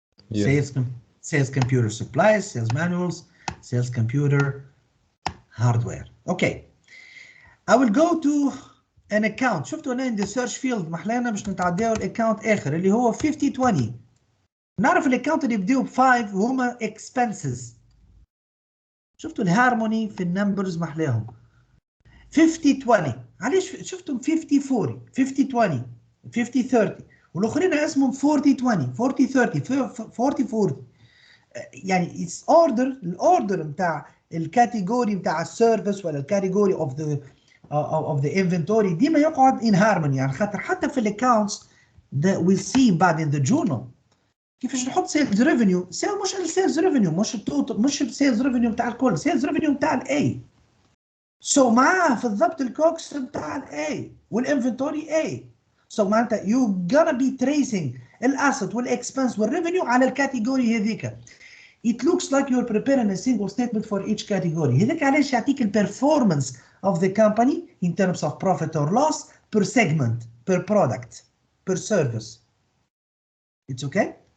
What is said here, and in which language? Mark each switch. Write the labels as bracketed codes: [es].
[en] Yes. Sales computer supplies, sales manuals, sales computer hardware. Okay. I will go to an account. [ar] شفتوا هنا [en] in the search field [ar] محلانا باش نتعداو الاكونت اخر اللي هو 5020. نعرف الاكونت اللي يبداو ب5 هما expenses. شفتوا الهارموني في النمبرز محلاهم. 5020 علاش شفتم 5040 5020 5030 والاخرين اسمهم 4020 4030 4040 يعني اتس اوردر الاوردر نتاع الكاتيجوري نتاع السيرفيس ولا الكاتيجوري اوف ذا انفنتوري ديما يقعد ان هارموني يعني خاطر حتى في الاكونتس [en] that we'll see [ar] بعد in the journal كيفاش نحط سيلز ريفينيو مش السيلز ريفينيو مش التوتال مش السيلز ريفينيو نتاع الكل سيلز ريفينيو نتاع الاي سو معاه في الضبط الكوكس نتاع الاي والانفنتوري اي سو معناتها [en] you gonna be tracing [ar] الاسيت والاكسبنس والريفينيو على الكاتيجوري هذيك. [en] It looks like you're preparing a single statement for each category. [ar] هذاك علاش يعطيك البرفورمانس [en] of the company in terms of profit or loss per segment, per product, per service. It's okay?